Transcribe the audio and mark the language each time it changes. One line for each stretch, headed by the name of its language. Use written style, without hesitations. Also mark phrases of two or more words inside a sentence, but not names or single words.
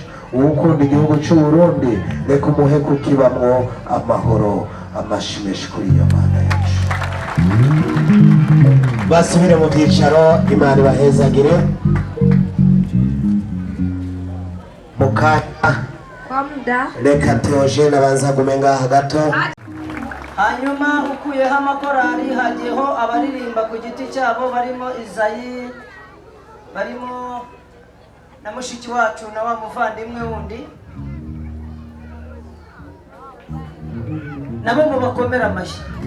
Rundi: ukunda igihugu cy'u Burundi reka umuhe kukibamwo amahoro. amashimeshi kuri iyo Mana yacu. basubire mu byicaro. Imana ibahezagire. mukanya
Swahili: kwa muda
Rundi: reka Theogene abanza gume ngaha gato. hanyuma ukuyeho amakorari hagiyeho abaririmba ku giti cyabo barimo Izayi, barimo na mushiki wacu na wa muvandimwe wundi, nabo mubakomera amashyi.